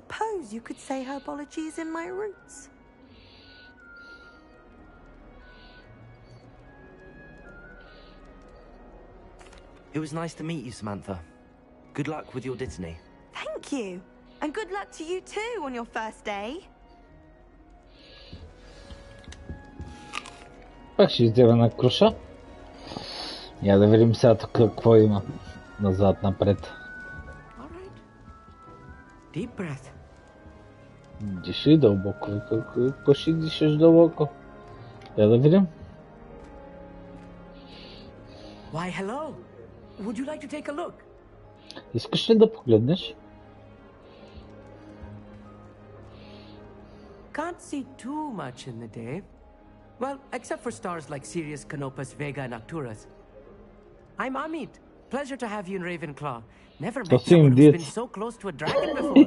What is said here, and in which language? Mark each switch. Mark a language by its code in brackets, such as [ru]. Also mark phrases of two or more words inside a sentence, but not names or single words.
[en] Suppose you could say herbology is in my roots. It was nice to meet you, Samantha. Good luck with your Dittany. Thank you. And good luck to you too on your first day. [bg] Пак ще издева на круша. Я да видим сега тук какво има. Назад, напред. [en] Alright. Deep breath. [bg] Диши дълбоко. Какво ще дишаш дълбоко? Я да видим. [en] Why, hello. Would you like to take a look? [bg] Искаш ли да погледнеш? [en] Can't see too much in the day. Well, except for stars like Sirius, Canopus, Vega, and Arcturus. I'm Amit. Pleasure to have you in Ravenclaw. Never met someone who's been so close to a dragon before.